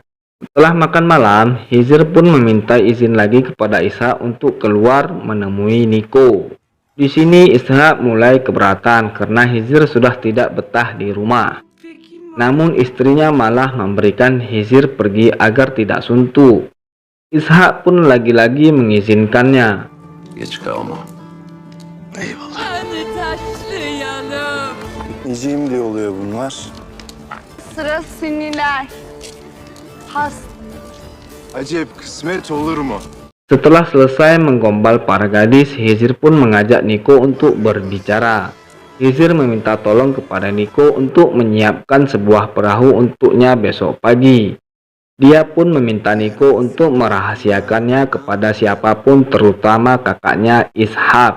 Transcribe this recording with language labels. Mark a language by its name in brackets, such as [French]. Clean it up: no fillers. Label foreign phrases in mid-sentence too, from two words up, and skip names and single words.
[Indonesian] Setelah makan malam, Hizir pun meminta izin lagi kepada Ishak untuk keluar menemui Niko. Di sini Ishak mulai keberatan karena Hizir sudah tidak betah di rumah. Namun istrinya malah memberikan Hizir pergi agar tidak suntuk. Ishak pun lagi-lagi mengizinkannya. [Turkish] Geç kalma. Eyvallah. Hadi taşlı yanım. Gitmeyeceğim diye oluyor bunlar. Sıra siniler. Has Acep kısmet olur mu? [Indonesian] Setelah selesai menggombal para gadis, Hizir pun mengajak Niko untuk berbicara. Hizir meminta tolong kepada Niko untuk menyiapkan sebuah perahu untuknya besok pagi. Dia pun meminta Niko untuk merahasiakannya kepada siapapun, terutama kakaknya Ishak.